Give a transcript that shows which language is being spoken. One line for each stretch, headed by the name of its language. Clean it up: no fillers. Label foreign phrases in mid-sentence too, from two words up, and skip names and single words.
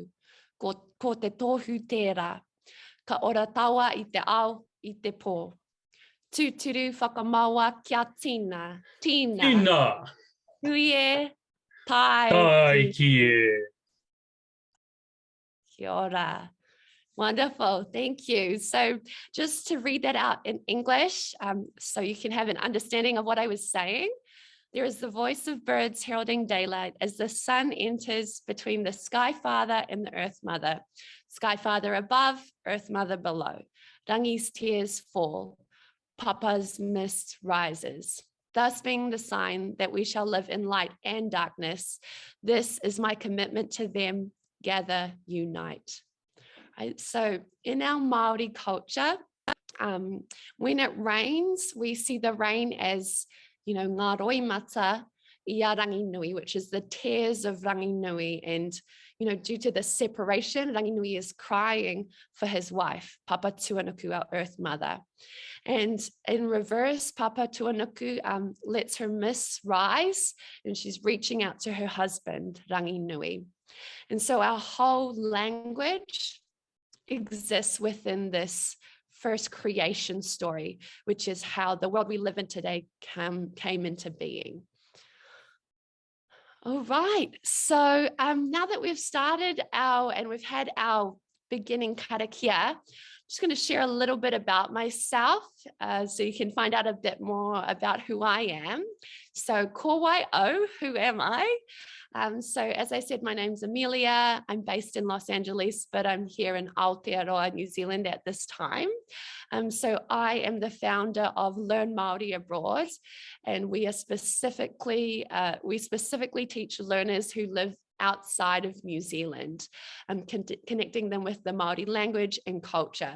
Māori: Ko te tohu tērā. Ka ora tawa I te ao, I te pō. Tūturu whakamaua kia tina. Tina. Tina. Hui e, tai. Tai ki e. Kia ora.
English: Wonderful, thank you. So just to read that out in English, so you can have an understanding of what I was saying. There is the voice of birds heralding daylight as the sun enters between the Sky Father and the Earth Mother. Sky Father above, Earth Mother below. Rangi's tears fall. Papa's mist rises. Thus being the sign that we shall live in light and darkness. This is my commitment to them. Gather, unite. Right, so in our Māori culture, when it rains, we see the rain as,
Māori: ngā roimata ia rangi nui,
English: which is the tears of rangi nui. And, due to the separation, rangi nui is crying for his wife, Papa Tuanuku, our Earth Mother. And in reverse, Papa Tuanuku lets her mist rise, and she's reaching out to her husband, rangi nui. And so our whole language exists within this first creation story, which is how the world we live in today came into being. All right, so now that we've started and we've had our beginning karakia, I'm just going to share a little bit about myself so you can find out a bit more about who I am.
Māori: So ko wai o,
English: who am I? So as I said, my name's Amelia. I'm based in Los Angeles, but I'm here in Aotearoa, New Zealand at this time. So I am the founder of Learn Māori Abroad, and we specifically teach learners who live outside of New Zealand, connecting them with the Māori language and culture.